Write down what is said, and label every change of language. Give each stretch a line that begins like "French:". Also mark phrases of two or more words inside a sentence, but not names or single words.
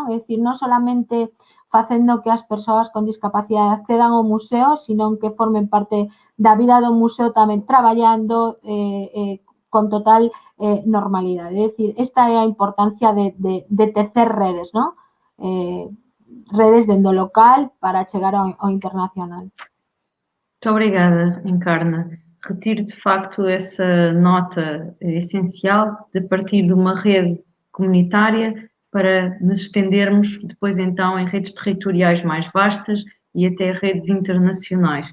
Galician: É dicir, non solamente facendo que as persoas con discapacidade accedan ao museo, sino que formen parte da vida do museo tamén traballando con total normalidade. É dicir, esta é a importancia de tecer redes, non? Redes dende o local para chegar ao internacional.
Portuguese: Muito obrigada, Encarna. Retiro de facto essa nota essencial de partir de uma rede comunitária para nos estendermos depois então em redes territoriais mais vastas e até redes internacionais.